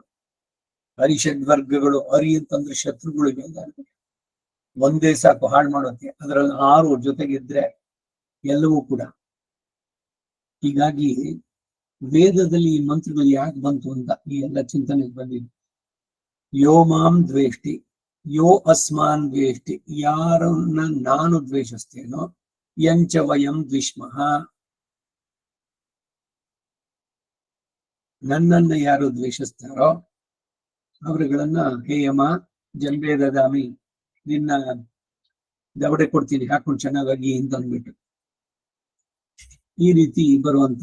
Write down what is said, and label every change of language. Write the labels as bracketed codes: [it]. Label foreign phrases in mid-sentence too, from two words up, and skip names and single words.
[kn] ಅರಿಷಡ್ವರ್ಗಗಳು, ಅರಿ ಅಂತಂದ್ರೆ ಶತ್ರುಗಳು, ಇವೆಲ್ಲ ಒಂದೇ ಸಾಕು ಹಾಳು ಮಾಡೋಕೆ. ಅದರಲ್ಲಿ 6 ಜೊತೆಗಿದ್ರೆ ಎಲ್ಲವೂ ಕೂಡ. ಹೀಗಾಗಿ ವೇದದಲ್ಲಿ ಈ ಮಂತ್ರಗಳು ಯಾಕೆ ಬಂತು ಅಂತ ಈ ಎಲ್ಲ ಚಿಂತನೆಗೆ ಬಂದಿದೆ. [sa] ಯೋ ಮಾಂ ದ್ವೇಷ್ಟಿ ಯೋ ಅಸ್ಮಾನ್ ದ್ವೇಷ್ಟಿ, [kn] ಯಾರನ್ನ ನಾನು ದ್ವೇಷಿಸ್ತೇನೋ, [sa] ಯಂಚ ವಯಂ ದ್ವಿಷ್ಮಃ, [kn] ನನ್ನನ್ನ ಯಾರು ದ್ವೇಷಿಸ್ತಾರೋ ಅವರುಗಳನ್ನ [sa] ಹೇ ಯಮ ಜಂಬೆ ದದಾಮಿ, [kn] ನಿನ್ನ ದವಡೆ ಕೊಡ್ತೀನಿ, ಹಾಕೊಂಡು ಚೆನ್ನಾಗಿ ಅಂತ ಅಂದ್ಬಿಟ್ಟು ಈ ರೀತಿ ಬರುವಂತ.